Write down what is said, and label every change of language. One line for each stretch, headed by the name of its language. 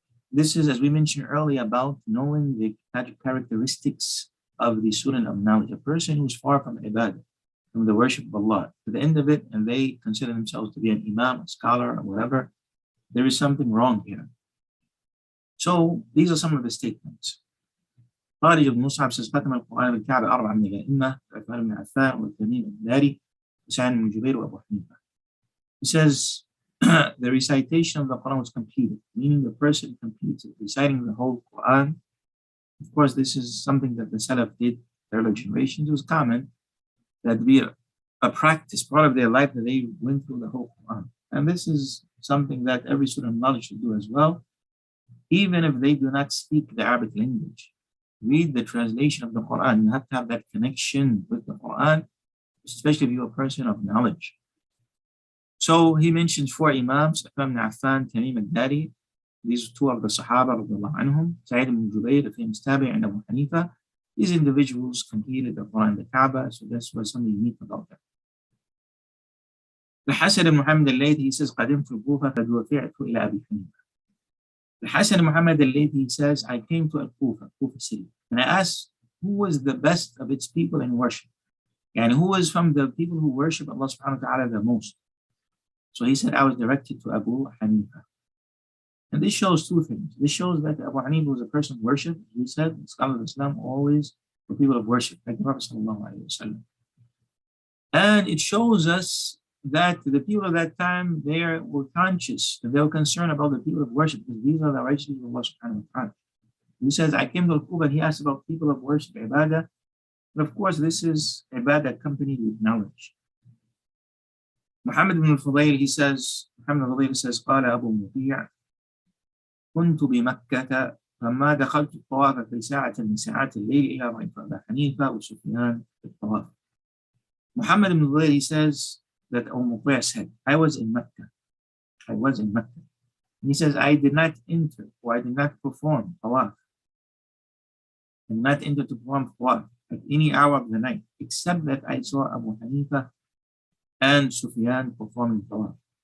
English: This is, as we mentioned earlier, about knowing the characteristics of the student of knowledge. A person who is far from ibadah, from the worship of Allah, to the end of it, and they consider themselves to be an imam, a scholar, or whatever, there is something wrong here. So these are some of the statements.
Arabic: خالد بن مصعب
English: says,
Arabic: ختم القرآن بالكعبة 4 من الأئمة عثمان بن عفان والتميم الداري وسعيد بن جبير وأبو حنيفة.
English: He says, the recitation of the Quran was completed, meaning the person completes it, reciting the whole Quran. Of course, this is something that the Salaf did, the early generations. It was common that be a practice, part of their life, that they went through the whole Quran. And this is something that every student of knowledge should do as well, even if they do not speak the Arabic language. Read the translation of the Quran. You have to have that connection with the Quran, especially if you're a person of knowledge. So he mentions 4 Imams, Uthman ibn Affan, Tamim al-Dari. These are 2 of the Sahaba, radiallahu anhum. Sa'id ibn Jubayr, the famous Tabi', and Abu Hanifa. These individuals completed the Quran, the Kaaba, so this was something unique about them.
Arabic: الحسن بن محمد الليثي,
English: he says,
Arabic: قدمت الكوفة فدفعت إلى أبي حنيفة.
English: الحسن بن محمد الليثي, he says, I came to Al-Kufa, Kufa city, and I asked who was the best of its people in worship, and who was from the people who worship Allah subhanahu wa ta'ala the most. So he said, I was directed to Abu Hanifa. And this shows 2 things. This shows that Abu Hanifa was a person of worship. We said, scholars of Islam always were people of worship, like the Prophet sallallahu alaihi wasallam. And it shows us that the people of that time, they were conscious, that they were concerned about the people of worship, because these are the righteous people of Allah subhanahu wa ta'ala. He says, I came to Al-Kufa, and he asked about people of worship, ibadah. And of course, this is ibadah accompanied with knowledge.
Arabic: Muhammad ibn al-Fudayl,
English: he says,
Arabic: قال أبو مطيع كنت بمكة فما دخلت الطواف في ساعة من ساعات الليل إلى رأيت أبا حنيفة وسفيان في الطواف.
English: Muhammad ibn Zubayr, he says that Abu Muqayr said, I was in Mecca. I was in Mecca. He says, I did not enter or I did not perform tawaf. I did not enter to perform tawaf at any hour of the night, except that I saw Abu Hanifa and Sufyan performing tawaf.